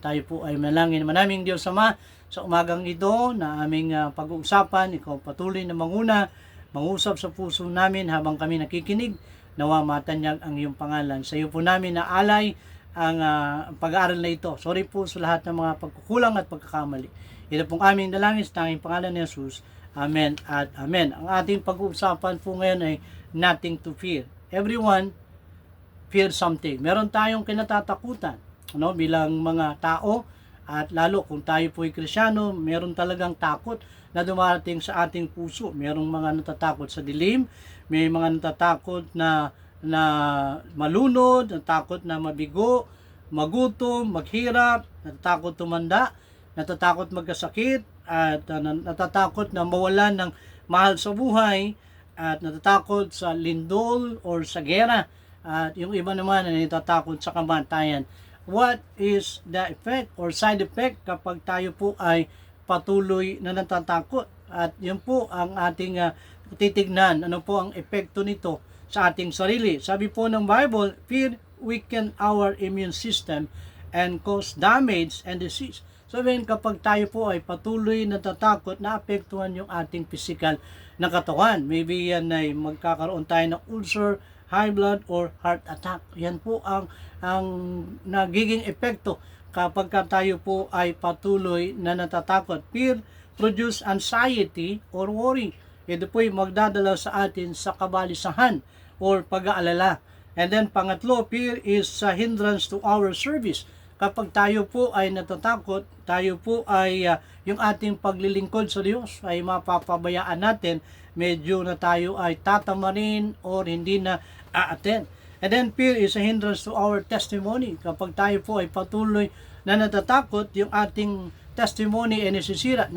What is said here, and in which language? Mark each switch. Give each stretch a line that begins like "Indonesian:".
Filipino: Tayo po ay manalangin. Manaming Diyos Ama, sa umagang ito na aming pag-uusapan, ikaw patuloy na mangusap sa puso namin habang kami nakikinig, nawa matanyag ang iyong pangalan. Sa iyo po namin naalay ang pag-aaral na ito. Sorry po sa lahat ng mga pagkukulang at pagkakamali. Ito pong aming dalangin sa tanging pangalan ni Jesus. Amen at amen. Ang ating pag-uusapan po ngayon ay
English: nothing to fear. Everyone fear something.
Filipino: Meron tayong kinatatakutan, bilang mga tao. At lalo kung tayo po ay Kristyano, meron talagang takot na dumarating sa ating puso. Merong mga natatakot sa dilim, may mga natatakot na malunod, natatakot na mabigo, magutom, maghirap, natatakot tumanda, natatakot magkasakit, at natatakot na mawalan ng mahal sa buhay, at natatakot sa lindol or sa gera, at yung iba naman ay natatakot sa kamatayan.
English: What is the effect or side effect
Filipino: kapag tayo po ay patuloy na natatakot? At yun po ang ating titignan. Ano po ang epekto nito sa ating sarili? Sabi po ng Bible,
English: fear weaken our immune system and cause damage and disease.
Filipino: Sabihin, kapag tayo po ay patuloy na natatakot, naapektuhan yung ating physical na katawan. Maybe yan ay magkakaroon tayo ng ulcer, high blood, or heart attack. Yan po ang nagiging epekto kapag tayo po ay patuloy na natatakot.
English: Fear produce anxiety or worry.
Filipino: Ito po ay magdadala sa atin sa kabalisahan or pag-aalala.
English: And then pangatlo, fear is a hindrance to our service.
Filipino: Kapag tayo po ay natatakot, tayo po ay yung ating paglilingkod sa Diyos ay mapapabayaan natin. Medyo na tayo ay tatamarin or hindi na a-attend.
English: And then fear is a hindrance to our testimony.
Filipino: Kapag tayo po ay patuloy na natatakot, yung ating testimony ay nasisira.